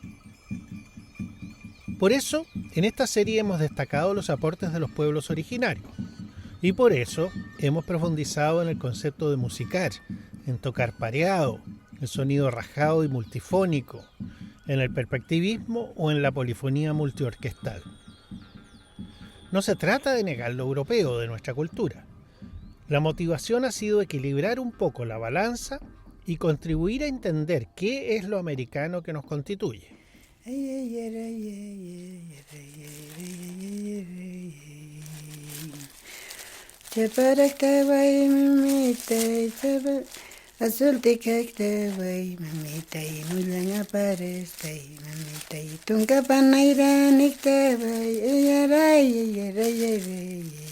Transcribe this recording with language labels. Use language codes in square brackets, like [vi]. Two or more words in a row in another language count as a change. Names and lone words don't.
[es] Por eso, en esta serie hemos destacado los aportes de los pueblos originarios, y por eso hemos profundizado en el concepto de musicar, en tocar pareado, el sonido rajado y multifónico, en el perspectivismo o en la polifonía multiorquestal. No se trata de negar lo europeo de nuestra cultura. La motivación ha sido equilibrar un poco la balanza y contribuir a entender qué es lo americano que nos constituye. [qu] Chaparakhtawai mamitai, azultikakhtawai mamitai, mullangaparestai mamitai, tunkapanairanniktawai, ayarai.